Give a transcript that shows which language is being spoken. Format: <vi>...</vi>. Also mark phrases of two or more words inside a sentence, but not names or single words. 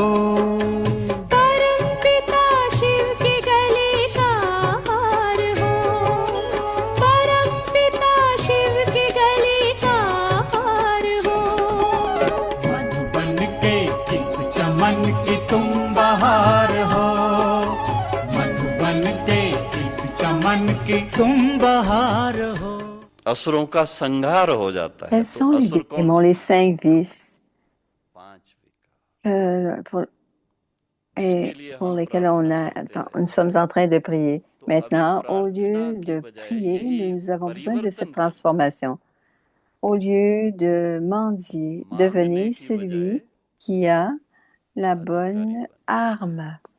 <hi>परम पिता शिव की गली का हार हो, परम पिता शिव की गली का हार हो। मत बन के इस चमन की तुम बाहर हो, तुम बाहर हो। असुरों का संहार हो जाता है।</hi> <fr>Quels sont les démons, les 5 vices pour lesquels nous sommes en train de prier? Maintenant, au lieu de prier, nous avons besoin de cette transformation. Au lieu de mendier, devenez celui qui a la bonne arme.</fr>